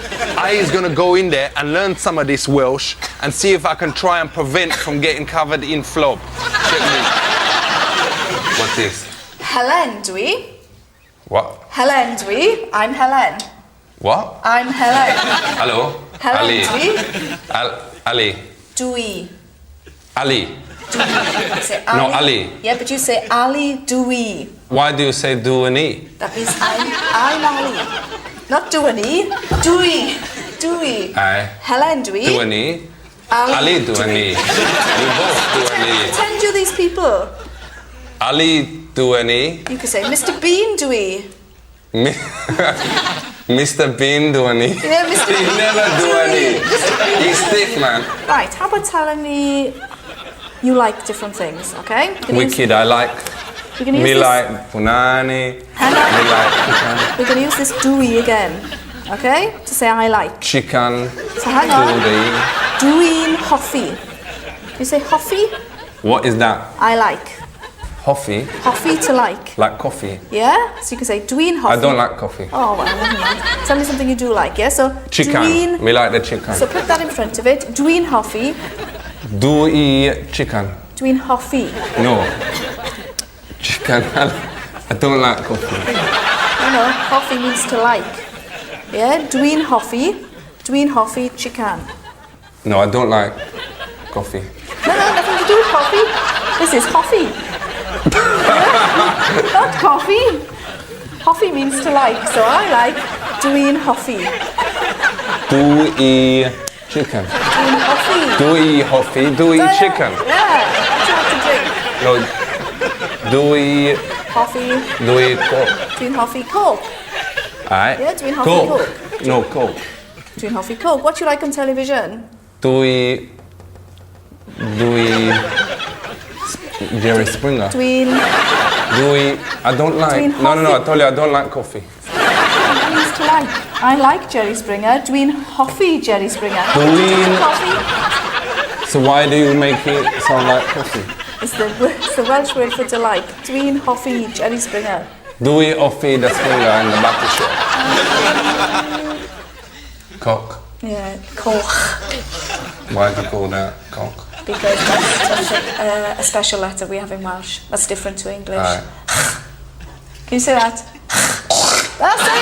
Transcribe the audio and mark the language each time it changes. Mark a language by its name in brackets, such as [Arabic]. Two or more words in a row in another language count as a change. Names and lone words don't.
[English] I is gonna go in there and learn some of this Welsh and see if I can try and prevent from getting covered in flop. Check me. What's this? [Welsh] Helen, dwi. [English] What? Helen, dwi. I'm Helen. What? I'm Helen. Hello? [Welsh] Helen, Ali. dwi. Ali. Dwi. Ali. Dwi. [English] Say No, Ali. Yeah, but you say Ali, dwi. Why do you say do and e? That means I'm Ali. Not do an e. Dwi. [Welsh] Dwi. [English] Aye. [Welsh] Helen, dwi. [English] Do and e? Ali do and e. We both do and e. Pretend you're these people. Ali do and e. You could say Mr. Bean, dwi. Mr. Bean do and e. Yeah, Mr. He Bean. never do and e. Mr. Bean. He's stiff, man. Right, how about telling me you like different things, okay? You can use- Wicked, I like. We can use Me this. like punani. Hang on. Me like We're going to use this dwi again, okay? To say I like. chicken. So hang on. Doody. [Welsh] Dwi'n hoffi. [English] You say hoffi? What is that? I like. [Welsh] Hoffi? [English] Hoffi to like. Like coffee. Yeah? So you can say dwi'n hoffi. I don't like coffee. Oh, well, never mind. Tell me something you do like, yeah? So Chicken. [Welsh] dwi'n... [English] Me like the chicken. So put that in front of it. [Welsh] Dwi'n hoffi. [English] Do eat chicken. [Welsh] Dwi'n hoffi. [English] No. Chicken. I don't like coffee. No, hoffi means to like. Yeah? [Welsh] Dwi'n hoffi. Dwi'n hoffi chicken. [English] No, I don't like coffee. No, nothing to do with coffee. This is hoffi. Not coffee. Hoffi means to like, so I like [Welsh] Dwi'n hoffi. Dwi chicken. Dwi'n hoffi. Dwi hoffi. Dwi chicken. [English] Yeah, what do you like to drink? No. [Welsh] Dwi Hoffi. Dwi Coke. Dwi'n hoffi Coke. [English] Alright. Yeah, [Welsh] dwi'n hoffi [English] Coke. Coke. No Coke. [Welsh] Dwi'n hoffi Coke. [English] What do you like on television? [Welsh] Dwi Jerry Springer. Dwi'n [English] I don't like. [Welsh] Dwi'n [English] No. I [Welsh] hoffi. [English] told you I don't like coffee. means to like. I like Jerry Springer. [Welsh] Dwi'n hoffi Jerry Springer. Dwi'n- [English] Coffee? So why do you make it sound like coffee? It's the Welsh word for to like. [Welsh] Dwi'n hoffi Jerry Springer. Dwi hoffi [English] the Springer in the batter shop. Cock. Yeah, Coch. Why do you call that cock? Because that's a special letter we have in Welsh. That's different to English. Alright. Can you say that? That's it!